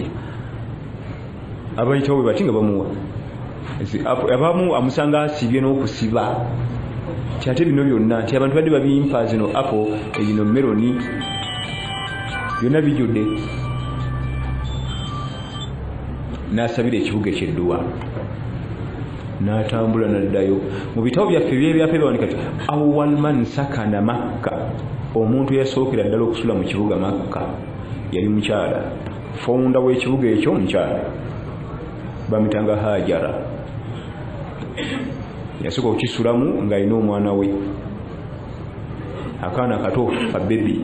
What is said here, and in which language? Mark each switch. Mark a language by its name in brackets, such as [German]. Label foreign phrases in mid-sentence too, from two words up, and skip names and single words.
[Ganda] Abayitawo bwe bati nga bamuwa. Abamu amusanga asibye n'okusiba nti ate bino byonna nti abantu badde babimpa zino apo ezino meloni byonna bijjudde. N'asabira ekibuga eky'edduwa n'atambula n'addayo. Mu bitabo byaffe by'ebyaffe bawanika ti [Arabic] أول من سكن مكة, [Ganda] omuntu eyasookera ddala okusula mu kibuga Makka yali mukyala. Founder w'ekibuga ekyo mukyala bamitanga Hajara. Yasooka okukisulamu ng'alina omwana we, akaana kato kabebi.